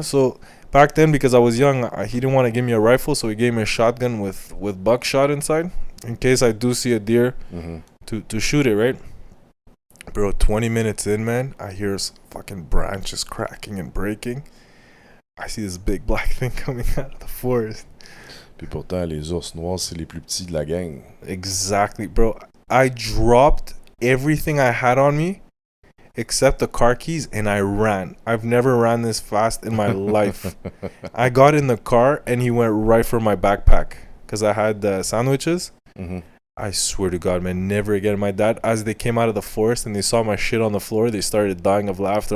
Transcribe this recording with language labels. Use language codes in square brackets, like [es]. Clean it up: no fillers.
[en] So back then, because I was young, he didn't want to give me a rifle, so he gave me a shotgun with buckshot inside, in case I do see a deer to shoot it, right? Bro, 20 minutes in, man, I hear fucking branches cracking and breaking. I see this big black thing coming out of the forest. [fr] Puis pourtant, les ours noirs, c'est les plus petits de la gang. [en] Exactly, bro. I dropped everything I had on me except the car keys and I ran. I've never ran this fast in my life. I got in the car and he went right for my backpack because I had the sandwiches. Mm-hmm. I swear to God, man, never again. My dad, as they came out of the forest and they saw my shit on the floor, they started dying of laughter.